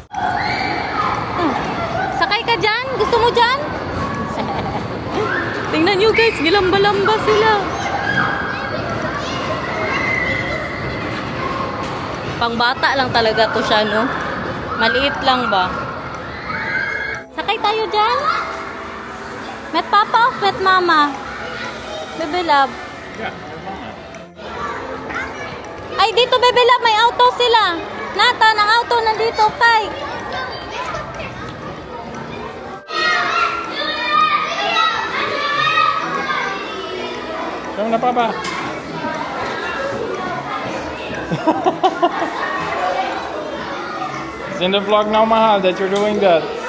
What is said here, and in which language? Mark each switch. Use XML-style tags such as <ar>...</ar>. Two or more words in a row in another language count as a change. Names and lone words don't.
<tl>Sakay ka dyan? Gusto mo dyan? Tingnan nyo, guys, gilamba-lamba sila. Pangbata lang talaga to siya, no? Maliit lang ba? Sakay tayo dyan?</tl> <nl>Met papa o met mama?</nl> <tl>Bebe love. Ay, dito bebe love, may auto sila. Nathan, ang auto nandito, kay. Saan na papa?</tl> <en>It's in the vlog now, Mahal, that you're doing that.</en>